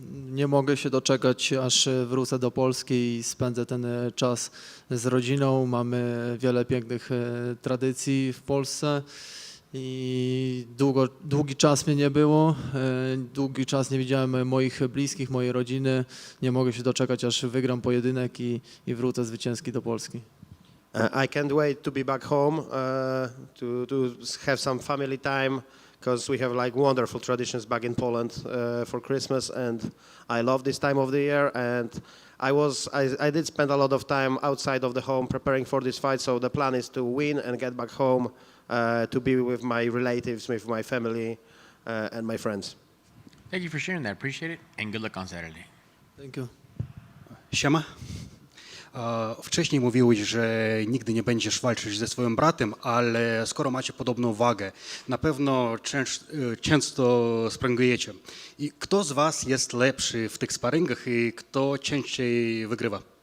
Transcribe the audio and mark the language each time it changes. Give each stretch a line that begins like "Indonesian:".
Polish: Nie mogę się doczekać, aż wrócę do Polski i spędzę ten czas z rodziną. Mamy wiele pięknych tradycji w Polsce i długi czas mnie nie było. Długi czas nie widziałem moich bliskich, mojej rodziny. Nie mogę się doczekać, aż wygram pojedynek i wrócę zwycięski do Polski.
English: I can't wait to be back home, to have some family time, because we have like wonderful traditions back in Poland for Christmas, and I love this time of the year. And I did spend a lot of time outside of the home preparing for this fight. So the plan is to win and get back home, to be with my relatives, with my family, and my friends. Thank you for sharing that. Appreciate it. And good luck on Saturday. Thank you.
Polish: Siema. Wcześniej mówiłeś, że nigdy nie będziesz walczyć ze swoim bratem, ale skoro macie podobną wagę, na pewno często sparingujecie. I kto z was jest lepszy w tych sparingach i kto częściej wygrywa?